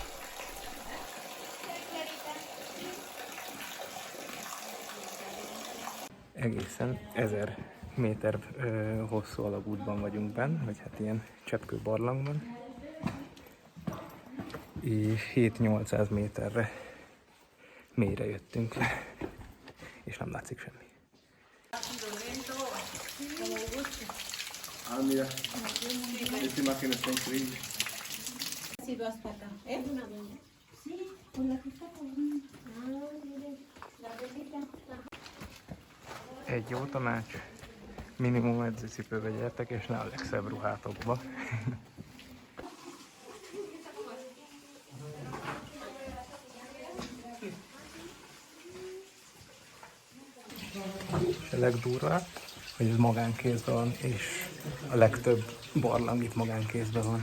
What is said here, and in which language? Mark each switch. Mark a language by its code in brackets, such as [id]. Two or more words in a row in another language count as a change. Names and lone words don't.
[hu] Egészen 1000 méter hosszú alagútban vagyunk benn, vagy hát ilyen cseppkő barlangban, és 7-800 méterre mélyre jöttünk le, és nem látszik semmi. [es] Mira, esta imagen está increíble. Sí, vas para acá. ¿Es una doña? Sí, por la que está por mí. Mire, la visita. [hu] Egy jó tanács, minimum edzőcipőbe gyertek, és ne a legszebb ruhátokba. A legdurvább, hogy ez magánkézben van, és a legtöbb barlang itt magánkézben van.